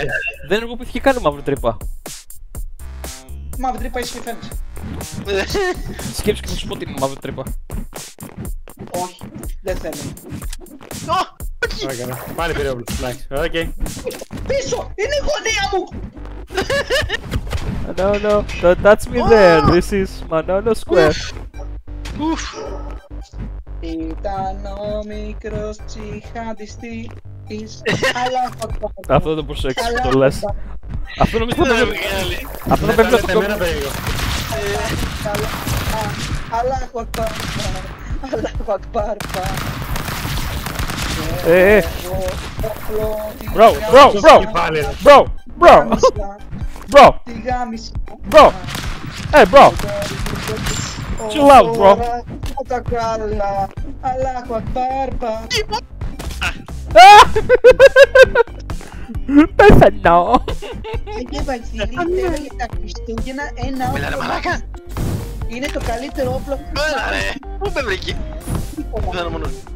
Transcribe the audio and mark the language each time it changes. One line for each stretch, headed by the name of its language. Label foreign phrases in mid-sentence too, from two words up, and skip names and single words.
Greek: δεν ενεργοποιήθηκε καν η μαύρη τρύπα. Μαύρη τρύπα είσαι φαίνεται. Σκέψου και θα σου πω την μαύρη τρύπα. Όχι, δεν θέλω. Ωραία, πάλι πήρε όπλο. Εντάξει, οκ. Πίσω! Είναι η γωνία μου!
English: No, no, don't touch me there. This is Manolo Square.
Greek: Ήταν ο μικρός τσιχαντιστής. Αλλά Αυτό δεν το προσέξεις που το λες. Αυτό νομίζω θα πρέπει. Αυτό θα πρέπει να το Εμένα κόβω. περίεργο.
Arabic: الله أكبر. الله أكبر.
English: Bro, bro, bro,
Greek: Πάλι ρε.
English: bro, bro, bro,
Greek: Τη γάμιση.
English: bro. Hey, bro. Chill out, bro.
Greek: Τα καλά.
Arabic: الله أكبر.
Greek: Πέθανα. Αγίε Βασίλη, θέλω για τα Χριστούγεννα ένα Έλα ρε όπλο. μαλάκα. Είναι το καλύτερο όπλο που Έλα ρε. Πού με βρήκε. Πού θα είναι μόνος.